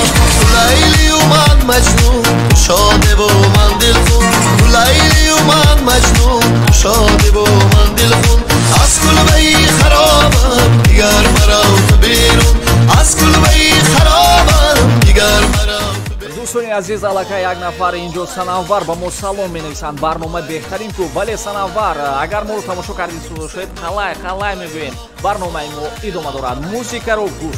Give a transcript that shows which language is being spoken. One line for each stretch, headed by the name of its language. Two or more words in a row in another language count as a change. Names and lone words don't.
Persian: لیلی و من مجنون شاده و من دلخون، لیلی و من مجنون شاده و من دلخون. از کلبه خرابم دیگر مرا تو بیرون، از کلبه خرابم دیگر مرا.
Tajik: дӯстони азиз, аллакай як нафар инҷо санавар ба мо салом менависанд. барнома беҳтарин ку, вале санавар агар моро тамошо кардид шуд халай мегӯем. барномаи мо идома дорад. музикаро гӯш